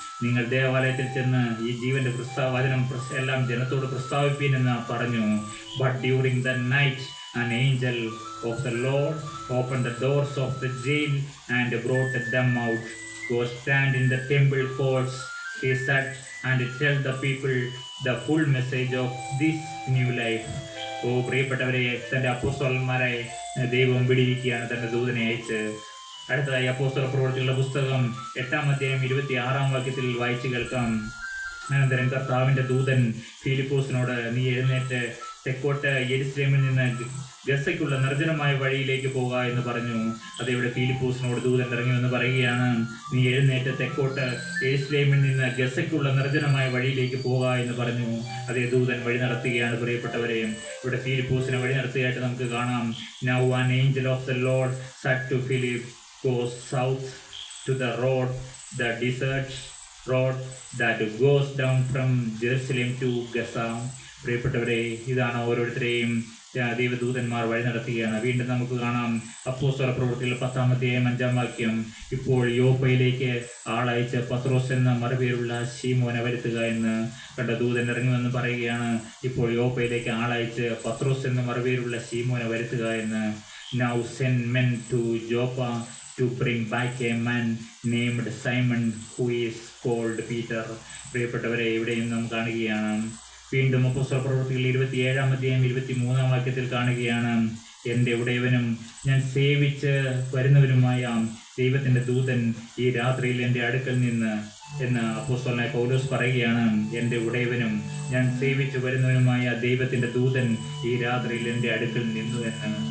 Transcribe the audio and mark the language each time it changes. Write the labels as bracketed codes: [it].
[ml] നിങ്ങൾ ദേവാലയത്തിൽ ചെന്ന് ഈ ജീവന്റെ വചനം എല്ലാം ജനത്തോട് പ്രസ്താവിപ്പീൻ എന്ന് പറഞ്ഞു. [en] But during the night an angel of the Lord opened the doors of the jail and brought them out. Go stand in the temple courts, he said, and tell the people the full message of this new life. [ml] പ്രിയപ്പെട്ടവരെ, തൻ്റെ അപ്പോസ്തലന്മാരെ ദൈവം വിടിയിരിക്കുകയാണ് തൻ്റെ ദൂതനെ അയച്ച്. അടുത്തതായി അപ്പോസ്തല പ്രവൃത്തികളുടെ പുസ്തകം 8-ാം അധ്യായം 26-ാം വാക്യത്തിൽ വായിച്ചു കേൾക്കാം. അനന്തരം കർത്താവിൻ്റെ ദൂതൻ ഫിലിപ്പോസിനോട്, നീ എഴുന്നേറ്റ് തെക്കോട്ട് യെരുശലേമിൽ നിന്ന് ഗസയ്ക്കുള്ള നിർജ്ജനമായ വഴിയിലേക്ക് പോകുക എന്ന് പറഞ്ഞു. അതേവിടെ ഫിലിപ്പോസിനോട് ദൂതൻ ഇറങ്ങി എന്ന് പറയുകയാണ്, നീ എഴുന്നേറ്റ് തെക്കോട്ട് യെരുശലേമിൽ നിന്ന് ഗസയ്ക്കുള്ള നിർജ്ജനമായ വഴിയിലേക്ക് പോകുക എന്ന് പറഞ്ഞു. അതേ, ദൂതൻ വഴി നടത്തുകയാണ് പ്രിയപ്പെട്ടവരെ. ഇവിടെ ഫിലിപ്പോസിനെ വഴി നടത്തുകയായിട്ട് നമുക്ക് കാണാം. [en] Now an angel of the Lord said to Philip, goes south to the road, the desert road that goes down from Jerusalem to Gaza. [ml] പ്രിയപ്പെട്ടവരെ, ഇതാണ് ഓരോരുത്തരെയും ദൈവദൂതന്മാർ വഴി നടത്തുകയാണ്. വീണ്ടും നമുക്ക് കാണാം അപ്പോസ്തല പ്രവൃത്തികൾ 10-ാം അധ്യായം 5-ാം വാക്യം. ഇപ്പോൾ യോപ്പയിലേക്ക് ആളയച്ച് പത്രോസ് എന്ന മറുപേരുള്ള ശീമോനെ വരുത്തുക എന്ന് കണ്ട ദൂതൻ ഇറങ്ങുമെന്ന് പറയുകയാണ്. ഇപ്പോൾ യോപ്പയിലേക്ക് ആളയച്ച് പത്രോസ് എന്ന മറുപേരുള്ള ശീമോനെ വരുത്തുക എന്ന്. [en] Now send men to Joppa to bring back a man named Simon who is called Peter. [ml] പ്രിയപ്പെട്ടവരെ, ഇവിടെയും നാം കാണുകയാണ്. വീണ്ടും അപ്പോസ്തല പ്രവൃത്തികൾ 27-ാം അധ്യായം 23-ാം വാക്യത്തിൽ കാണുകയാണ്. എൻ്റെ ഉടയവനും ഞാൻ സേവിച്ച് വരുന്നവനുമായ ദൈവത്തിൻ്റെ ദൂതൻ ഈ രാത്രിയിൽ എൻ്റെ അടുക്കൽ നിന്ന് എന്ന് അപ്പോസ്തലനായ പൗലോസ് പറയുകയാണ്. എൻ്റെ ഉടയവനും ഞാൻ സേവിച്ച് വരുന്നവനുമായ ദൈവത്തിൻ്റെ ദൂതൻ ഈ രാത്രിയിൽ എൻ്റെ അടുക്കൽ നിന്നു എന്ന്.